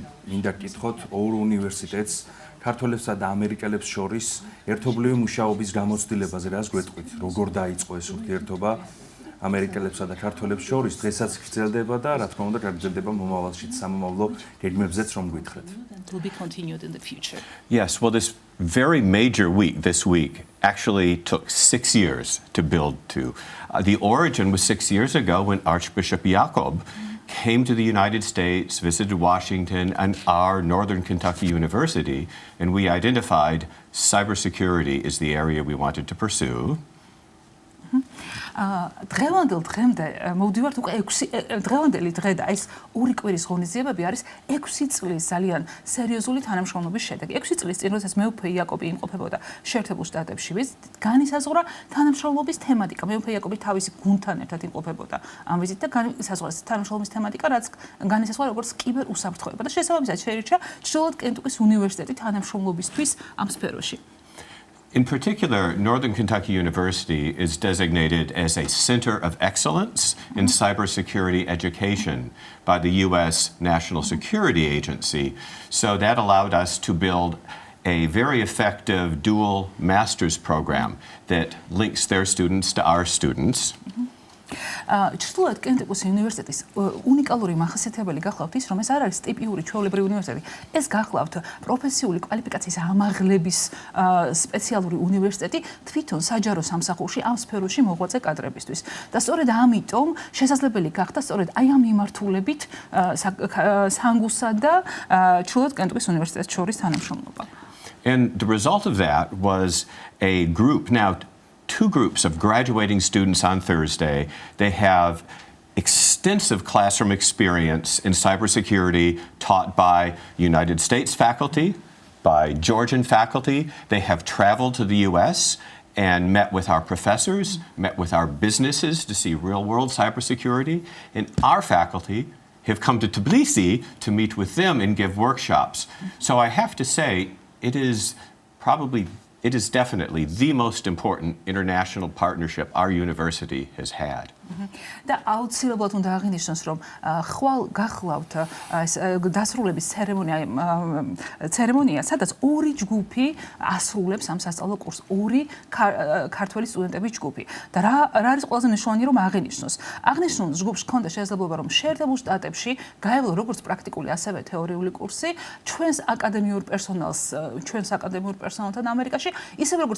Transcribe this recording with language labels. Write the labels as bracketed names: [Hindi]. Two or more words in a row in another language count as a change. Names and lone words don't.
[Georgian] მინდა გკითხოთ ორ უნივერსიტეტს ქართველებსა და ამერიკელებს შორის ერთობლივი მუშაობის გამოცდილებაზე რას გვეტყვით? როგორ დაიწყო ეს ურთიერთობა? ამერიკელებსა და ქართველებს შორის დღესაც გრძელდება და რა თქმა უნდა გაგრძელდება მომავალშიც სამომავლო გეგმებზეც რომ გითხრათ. [English] Will be continued in the future. Yes, well this very major week this week actually took 6 years to build to. The origin was 6 years ago when Archbishop Jakob came to the United States, visited Washington and our Northern Kentucky University, and we identified cybersecurity is the area we wanted to pursue. [Georgian] დღევანდელ დღემდე მოვდივართ უკვე 6 დღევანდელი დღე და ეს ორი კვირის ღონისძიებები არის 6 წლის ძალიან სერიოზული თანამშრომლობის შედეგი. 6 წლის წინ როდესაც მეუფე იაკობი იმყოფებოდა შეერთებულ შტატებში, განისაზღვრა თანამშრომლობის თემატიკა. მეუფე იაკობი თავისი გუნდთან ერთად იმყოფებოდა ამ ვიზიტ და განისაზღვრა თანამშრომლობის თემატიკა, რაც განისაზღვრა როგორც კიბერუსაფრთხოება და შესაბამისად შეირჩა ჩრდილოეთ კენტუკის უნივერსიტეტი თანამშრომლობისთვის ამ სფეროში. [English] In particular, Northern Kentucky University is designated as a center of excellence in cybersecurity education by the U.S. National Security Agency. So that allowed us to build a very effective dual master's program that links their students to our students. [Georgian] ჩრდილოეთ კენტუკის უნივერსიტეტის უნიკალური მახასიათებელი გახლავთ ის, რომ ეს არ არის ტიპიური ჩვეულებრივი უნივერსიტეტი. ეს გახლავთ პროფესიული კვალიფიკაციის ამაღლების სპეციალური უნივერსიტეტი თვითონ საჯარო სამსახურში ამ სფეროში მოღვაწე კადრებისთვის. და სწორედ ამიტომ შესაძლებელი გახდა სწორედ აი ამ მიმართულებით სანგუსა და ჩრდილოეთ კენტუკის უნივერსიტეტის შორის თანამშრომლობა. [English] And the result of that was a group now. 2 groups of graduating students on Thursday. They have extensive classroom experience in cybersecurity taught by United States faculty, by Georgian faculty. They have traveled to the U.S. and met with our professors, met with our businesses to see real-world cybersecurity. And our faculty have come to Tbilisi to meet with them and give workshops. So I have to say, it is definitely the most important international partnership our university has had. [Georgian] და აუცილებლად უნდა აღინიშნოს, რომ ხვალ გახლავთ ეს დასრულების ცერემონია, სადაც ორი ჯგუფი ასრულებს ამ სასწავლო კურსს, ორი ქართველი სტუდენტების ჯგუფი. და რა არის ყველაზე მნიშვნელოვანი, რომ აღინიშნოს. აღნიშნულ ჯგუფს ჰქონდა შესაძლებლობა, რომ შეერთებულ შტატებში გაევლო როგორც პრაქტიკული, ასევე თეორიული კურსი ჩვენს აკადემიურ პერსონალთან ამერიკაში, ისევე როგორც